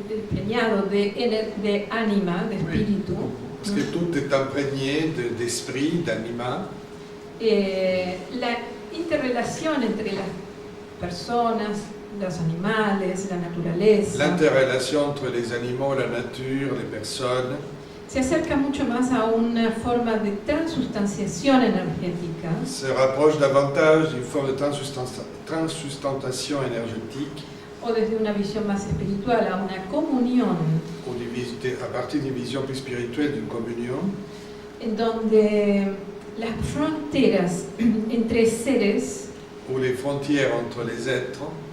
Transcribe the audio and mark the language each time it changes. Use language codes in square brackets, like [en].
[es] preñado de ánima, de espíritu. [fr] Parce que tout est imprégné d'esprit, d'anima. [es] La interrelación entre las personas, los animales, la naturaleza, [fr] L'interrelation entre les animaux, la nature, les personnes [es] se acerca mucho más a una forma de transustanciación energética [fr] se rapproche davantage d'une forme de transustantation énergétique [es] o desde una visión más espiritual a una comunión [fr] ou à partir d'une vision plus spirituelle d'une communion [es] en donde las fronteras entre seres [fr] où les frontières entre les êtres